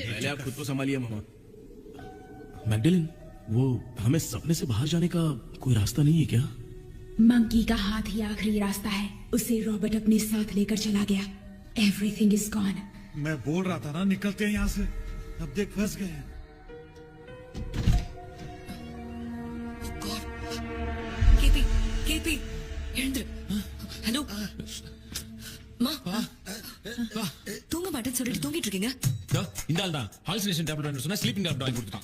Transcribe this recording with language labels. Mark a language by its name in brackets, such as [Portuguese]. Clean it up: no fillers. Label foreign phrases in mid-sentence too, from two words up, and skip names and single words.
[Hindi] पहले आप खुद को संभालिए मामा. मैगडेलिन, वो हमें सपने से बाहर जाने का कोई रास्ता नहीं है क्या? मंकी का हाथ ही आखिरी रास्ता है. उसे रॉबर्ट अपने साथ लेकर चला गया. [English] everything is gone. [Hindi] मैं बोल रहा था ना निकलते हैं यहाँ से. अब देख फंस गए हैं. [Tamil] கேபி எழுந்து. ஹலோ மா தூங்க மாட்டேன்னு சொல்லிட்டு தூங்கிட்டு இருக்கீங்க. இந்த ஆள் தான் [English] hallucination tablet [Tamil] சொன்னா [English] sleeping tablet [Tamil] வாங்கி கொடுத்துட்டான்.